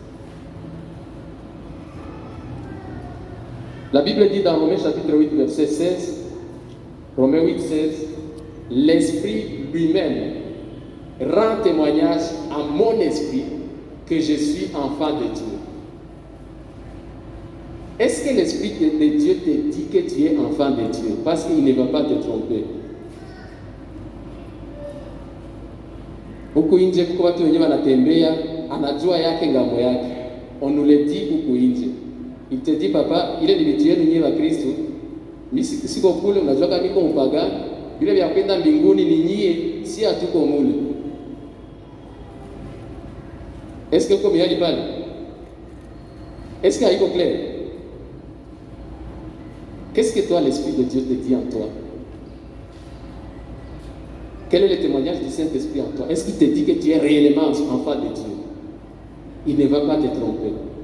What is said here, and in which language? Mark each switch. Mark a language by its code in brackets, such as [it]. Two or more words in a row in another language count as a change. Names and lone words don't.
[fr] La Bible dit dans Romains chapitre 8, verset 16, Romains 8, 16, l'Esprit lui-même rend témoignage à mon esprit que je suis enfant de Dieu. Est-ce que l'Esprit de Dieu te dit que tu es enfant de Dieu? Parce qu'il ne va pas te tromper. [sw] Huku nje kuko watu wenyewe wanatembea, anajua yake ngambo yake. [fr] On nous le dit [sw] huku nje. [fr] Il te dit papa, [sw] ile ni vitu yenu nyewe wa Kristo. Mimi siko kule, unajua kama niko mpagani. Vile vya kwenda mbinguni ni nyie, si hatuko mule. [fr] Est-ce que [sw] uko mahali pale? [fr] Est-ce que haiko clair? Qu'est-ce que toi, l'Esprit de Dieu te dit en toi? Quel est le témoignage du Saint-Esprit en toi? Est-ce qu'il te dit que tu es réellement enfant de Dieu? Il ne va pas te tromper.